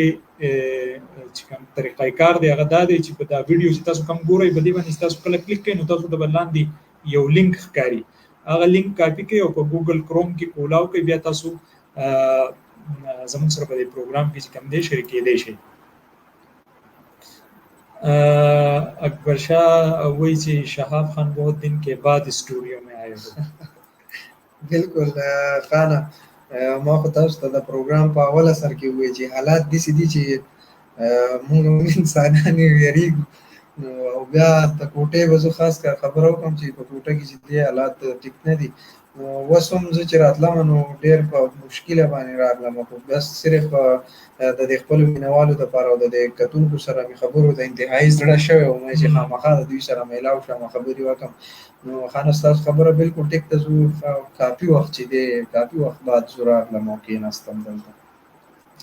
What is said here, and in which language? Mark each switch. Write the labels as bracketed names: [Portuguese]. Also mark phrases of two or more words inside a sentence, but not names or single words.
[Pashto] چې کوم طریقه کار دی هغه دا دی چې په دا ویډیو چې تاسو کوم ګورئ په دې باندې تاسو کله کلیک کوئ نو تاسو ته به لاندې یو لینک ښکاري هغه لینک کاپي کوئ او په ګوګل کروم کې کولاو کوئ بیا تاسو زموږ سره په دې پروګرام کې چې کوم دی شریک کېدی شئ اکبر شاه وایي چې شهاب خان [Urdu] بہت دن کے بعد اسٹوڈیو میں آئے ہو [Pashto] بالکل خانه ما خو تاسو ته د پروګرام په اوله سر کې وایي چې حالات داسې دي چې موږ انسانان ویریږو او بیا د کوټې به زه خاص کار خبره وکړم چې په کوټه کې چې دې حالات ټیک نه دي نو اوس هم زه چې راتلم نو ډېر په مشکله باندې راغلم خو بس صرف د دې خپلو مینوالو دپاره او د دې کتونکو سره مې خبرو د انتهایي زړه شوی وم چې خامخا د دوی سره میلاو شم خبرې وکړم نو خانه ستاسو خبره بالکل ټیک ده زه کافي وخت چې دی کافي وخت بعد زه راغلم او کېناستم دلته